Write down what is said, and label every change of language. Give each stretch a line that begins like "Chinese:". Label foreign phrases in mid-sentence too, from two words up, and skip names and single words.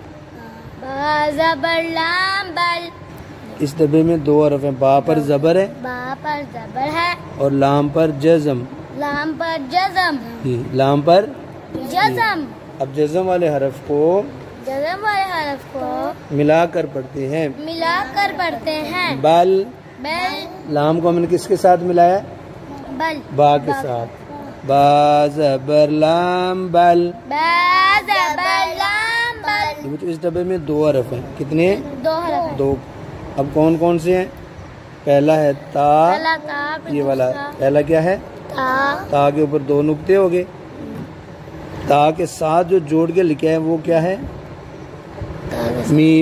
Urdu: اس ڈبے میں دو حرف ہیں با پر زبر ہے اور لام پر جزم لام پر جزم اب جزم والے حرف کو ملا کر پڑھتے ہیں بل बल لام کو ہم نے کس کے ساتھ ملایا ہے؟ बल با کے ساتھ. با زبر لام بل. با زبر لام بل. یہ بچوں اس ڈبے میں 2 حرف ہیں. کتنے ہیں؟ 2 حرف. 2. اب کون کون سے ہیں؟ پہلا ہے تا. پہلا تا پھر یہ والا दूसरा پہلا کیا ہے؟ ता. تا کے اوپر 2 نقطے ہو گئے. تا کے ساتھ جو جوڑ کے لکھا ہے وہ کیا ہے؟ میم.